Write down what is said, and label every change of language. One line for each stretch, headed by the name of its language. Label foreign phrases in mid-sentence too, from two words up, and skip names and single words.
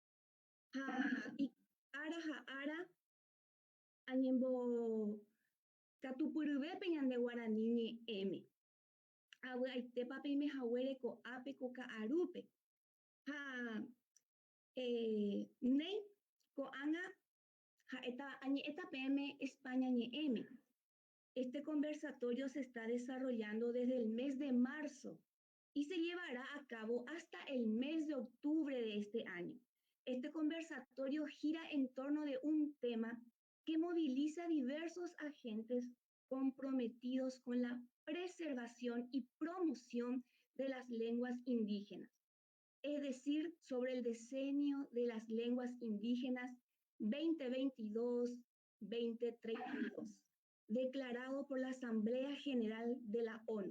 Guarani: Ha ára añembokatupyryvépe ñande Guarani ñe'ẽme. Avy'aitépa peimehaguére ko'ápe ko ka'arúpe. Ha néi ko'ág̃a añe'ẽta peẽme España ñe'ẽme.
Spanish: Este conversatorio se está desarrollando desde el mes de marzo y se llevará a cabo hasta el mes de octubre de este año. Este conversatorio gira en torno de un tema que moviliza diversos agentes comprometidos con la preservación y promoción de las lenguas indígenas, es decir, sobre el decenio de las lenguas indígenas 2022-2032, declarado por la Asamblea General de la ONU.